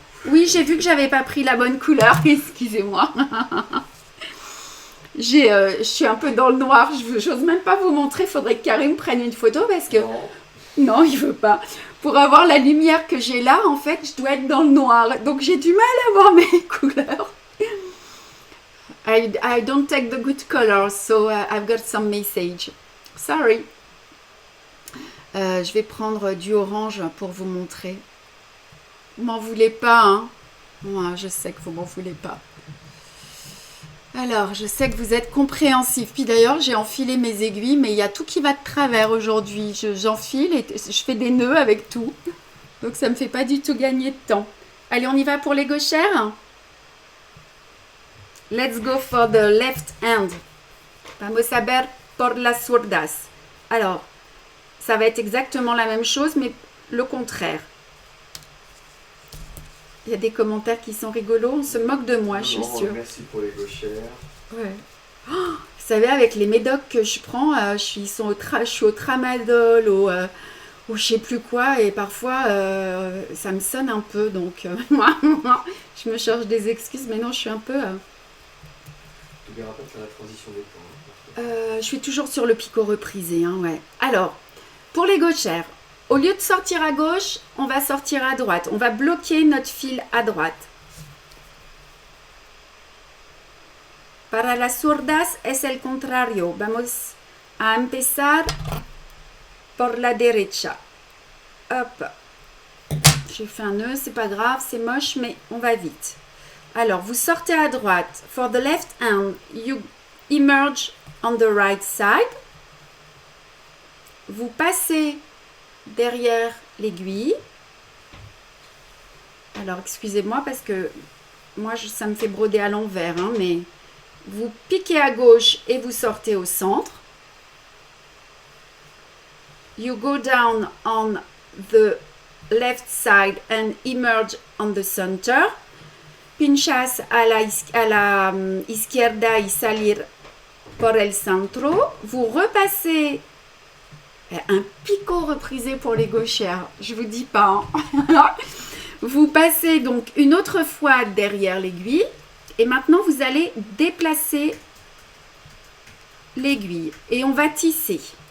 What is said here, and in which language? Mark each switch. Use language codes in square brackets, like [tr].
[fr] Oui, j'ai vu que j'avais pas pris la bonne couleur. Excusez-moi. Je suis un peu dans le noir. J'ose même pas vous montrer. Il faudrait que Karim prenne une photo parce que... Non, il veut pas. Pour avoir la lumière que j'ai là, en fait, je dois être dans le noir. Donc, j'ai du mal à voir mes couleurs. [en] I don't take the good colors, so I've got some message. Sorry. [fr] Je vais prendre du orange pour vous montrer. Vous m'en voulez pas, hein? Moi, je sais que vous m'en voulez pas. Alors, je sais que vous êtes compréhensifs. Puis d'ailleurs, j'ai enfilé mes aiguilles, mais il y a tout qui va de travers aujourd'hui. J'enfile et je fais des nœuds avec tout. Donc, ça ne me fait pas du tout gagner de temps. Allez, on y va pour les gauchères? [en] Let's go for the left hand. [es] Vamos a ver por las zurdas. [fr] Alors, ça va être exactement la même chose, mais le contraire. Il y a des commentaires qui sont rigolos. On se moque de moi, je suis sûre. Merci pour les gauchères. Ouais. Oh, vous savez, avec les médocs que je prends, je suis au tramadol, au je sais plus quoi, et parfois, ça me sonne un peu. Donc, je me cherche des excuses, mais non, je suis un peu... Tu ne verras pas faire la transition des points. Je suis toujours sur le picot reprisé. Hein, ouais. Alors, pour les gauchères, au lieu de sortir à gauche, on va sortir à droite. On va bloquer notre fil à droite. [es] Para las zurdas es el contrario. Vamos a empezar por la derecha. [fr] Hop. J'ai fait un nœud, c'est pas grave, c'est moche, mais on va vite. Alors, vous sortez à droite. [en] For the left hand, you emerge on the right side. [fr] Vous passez derrière l'aiguille. Alors, excusez-moi parce que moi, ça me fait broder à l'envers, hein, mais vous piquez à gauche et vous sortez au centre. [en] You go down on the left side and emerge on the center. [es] Pinchas a la izquierda y salir por el centro. [fr] Vous repassez un picot reprisé pour les gauchères, je vous dis pas. Hein. Vous passez donc une autre fois derrière l'aiguille et maintenant vous allez déplacer l'aiguille et on va tisser.